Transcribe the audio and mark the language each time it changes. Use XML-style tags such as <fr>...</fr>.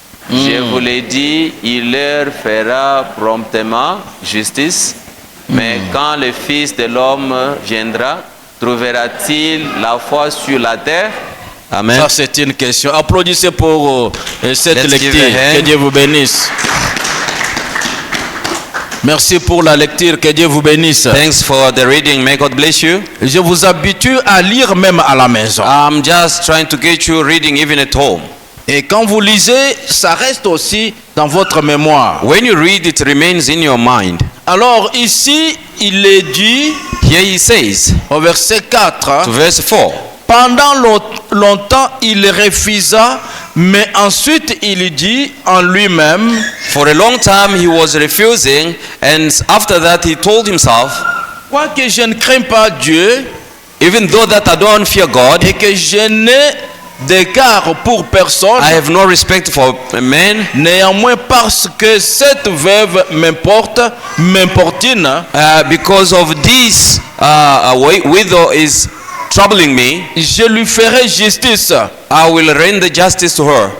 <fr>Je vous l'ai dit, il leur fera promptement justice, mais quand le Fils de l'homme viendra, trouvera-t-il la foi sur la terre? Amen. Ça, c'est une question. Applaudissez pour cette</fr> <en>Let's give</en> <fr>lecture.</fr> <en>a hand.</en> <fr>Que Dieu vous bénisse. Merci pour la lecture. Que Dieu vous bénisse.</fr> <en>Thanks for the reading. May God bless you.</en> <fr>Je vous habitue à lire même à la maison.</fr> <en>I'm just trying to get you reading even at home.</en> <fr>Et quand vous lisez, ça reste aussi dans votre mémoire.</fr> <en>When you read, it remains in your mind.</en> <fr>Alors ici, il est dit</fr> <en>Here he says,</en> <fr>au verset 4,</fr> <en>to verse 4,</en> <fr>pendant longtemps, il refusa, mais ensuite il dit en lui-même,</fr> <en>for a long time he was refusing, and after that he told himself,</en> <fr>quoique je ne crains pas Dieu</fr> <en>even though that I don't fear God,</en> <fr>et que je n'ai d'égard pour personne,</fr> <en>I have no respect for men,</en> <fr>néanmoins parce que cette veuve m'importune,</fr> <en>because of this widow is troubling me,</en> <fr>je lui ferai justice</fr> <en>I will render justice to her,</en>